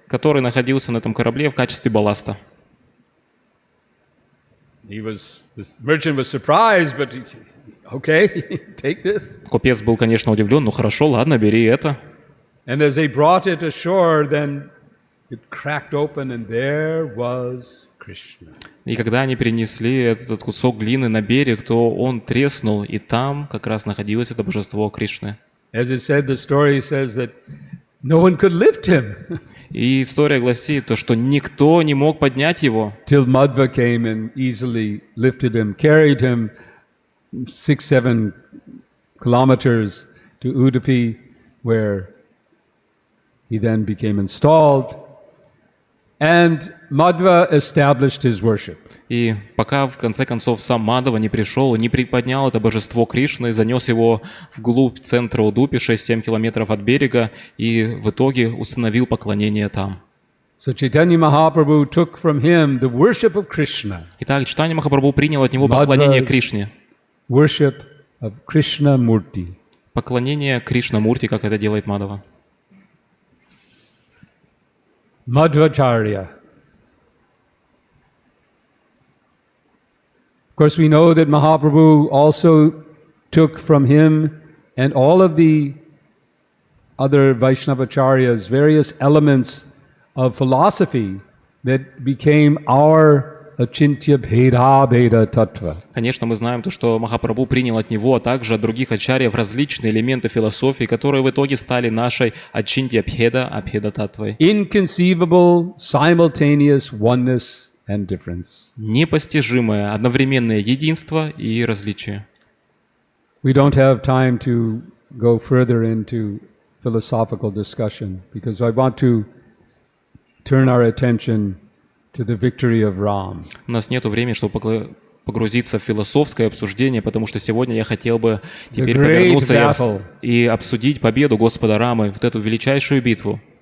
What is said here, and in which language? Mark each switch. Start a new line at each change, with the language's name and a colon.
Russian: Который находился на этом корабле в качестве балласта.
English: This merchant was surprised, but okay, take this.
Russian: Купец был, конечно, удивлен. Ну хорошо, ладно, бери это.
English: And as they brought it ashore, then it cracked open, and there was Krishna.
Russian: И когда они принесли этот кусок глины на берег, то он треснул, и там как раз находилось это божество Кришны.
English: As it said, the story says that no one could lift him.
Russian: И история гласит то, что никто не мог поднять его.
English: Till Madhva came and easily lifted him, carried him 6-7 kilometers to Udupi, where he then became installed. And Madhva established his worship.
Russian: И пока в конце концов сам Мадхва не пришел, не приподнял это божество Кришны, занес его вглубь центра Удупи, 6-7 километров от берега, и в итоге установил поклонение там.
English: So Chaitanya Mahaprabhu took from him the worship of Krishna.
Russian: Итак, Чайтанья Махапрабху принял от него поклонение Кришне.
English: Worship of Krishna Murti.
Russian: Поклонение Кришна Мурти, как это делает Мадхва.
English: Madhvacharya. Of course, we know that Mahaprabhu also took from him and all of the other Vaishnavacharyas various elements of philosophy that became our
Sanskrit: achintya bheda bheda tattva.
Russian: Конечно, мы знаем то, что Махапрабху принял от него, а также от других ачарьев различные элементы философии, которые в итоге стали нашей ачинтья бхеда, абхеда татвой.
English: Inconceivable, simultaneous oneness and difference.
Russian: Непостижимое одновременное единство и различие.
English: We don't have time to go further into philosophical discussion because I want to turn our attention to the victory of Ram.
Russian: У нас нет времени, чтобы погрузиться в философское обсуждение, потому что сегодня я хотел бы теперь повернуться и обсудить победу Господа Рамы, вот эту величайшую битву.